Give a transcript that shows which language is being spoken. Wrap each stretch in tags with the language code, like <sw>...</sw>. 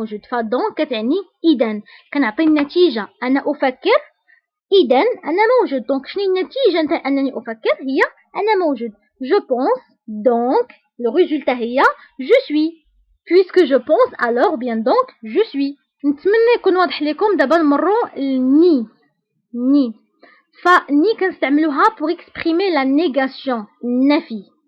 <ar>فدونك كتعني إذن كنعطي النتيجة أنا أفكر إذن أنا موجود. دونك شنو النتيجة نتاع أنني أفكر؟ هي أنا موجود.</ar> <fr>je pense donc le résultat هي je suis. puisque je pense alors bien donc je suis.</fr> <ar>نتمنى يكون واضح لكم. دابا نمروا ني فني كنستعملوها</ar> <fr>pour exprimer la négation</fr> <ar>النفي.</ar>